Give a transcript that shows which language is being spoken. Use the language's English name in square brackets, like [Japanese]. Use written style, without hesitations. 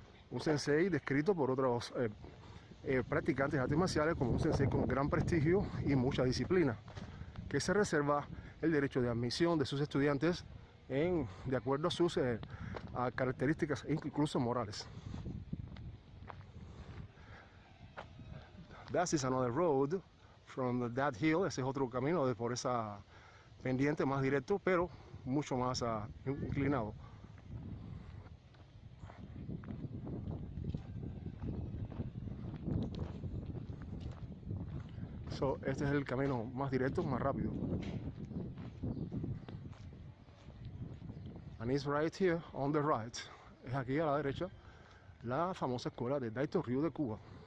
[Spanish] Un sensei descrito por otros practicantes de artes marciales como un sensei con gran prestigio y mucha disciplina, que se reserva el derecho de admisión de sus estudiantes de acuerdo a sus características incluso morales. [English] That is another road from that hill. [Spanish] Ese es otro camino por esa pendiente más directo, pero mucho más inclinado. Este es el camino más directo, más rápido. [English] And it's right here on the right. [Spanish] Es aquí a la derecha la famosa escuela de Daito Ryu de Cuba.